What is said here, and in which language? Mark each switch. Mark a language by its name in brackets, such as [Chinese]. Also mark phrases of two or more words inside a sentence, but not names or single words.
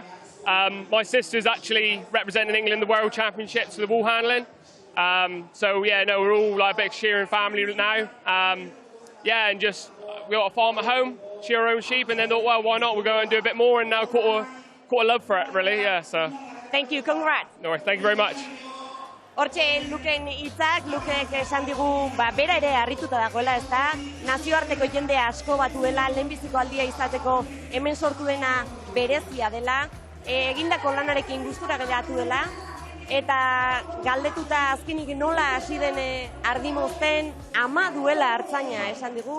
[English] My sister's actually representing England in the World Championships for the wall handling. We're all like a big shearing family now. And just we got a farm at home, shear our own sheep, and then thought, well, why not? We'll go and do a bit more, and now caught a love for it, really. Yeah. So. Thank you. Congrats. No, thank you very much. [Basque] Hortxe, Luken hitzak, Lukek esan digu, bera ere harrituta dagoela, ez da? Nazioarteko jende asko batuela, lehenbiziko aldia izateko hemen sortu dena berezia dela, egindako lanarekin gustura geratu dela, eta galdetuta azkenik nola hasi den ardimozten, ama duela hartzaina esan digu.